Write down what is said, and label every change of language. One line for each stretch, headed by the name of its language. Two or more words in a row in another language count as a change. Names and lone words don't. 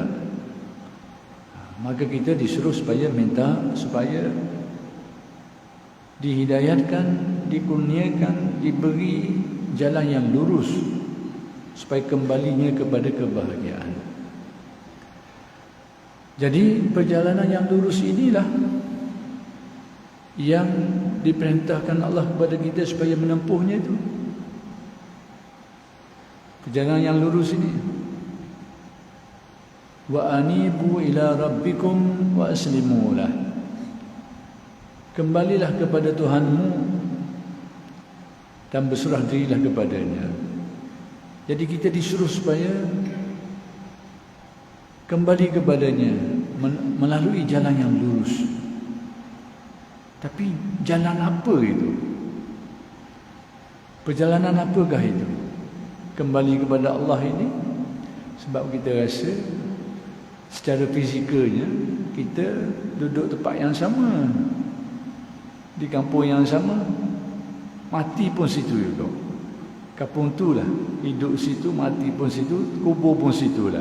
Malay: Maka kita disuruh supaya minta supaya dihidayatkan, dikurniakan, diberi jalan yang lurus supaya kembalinya kepada kebahagiaan. Jadi perjalanan yang lurus inilah yang diperintahkan Allah kepada kita supaya menempuhnya itu. Perjalanan yang lurus ini.
Arabic: وأنيبوا إلى ربكم وأسلموا له.
Malay: Kembalilah kepada Tuhanmu dan berserah dirilah kepadanya. Jadi kita disuruh supaya kembali kepadanya melalui jalan yang lurus. Tapi jalan apa itu? Perjalanan apakah itu? Kembali kepada Allah ini sebab kita rasa secara fizikalnya kita duduk tempat yang sama, di kampung yang sama, mati pun situ juga. Kampung itulah, hidup situ, mati pun situ, kubur pun situlah.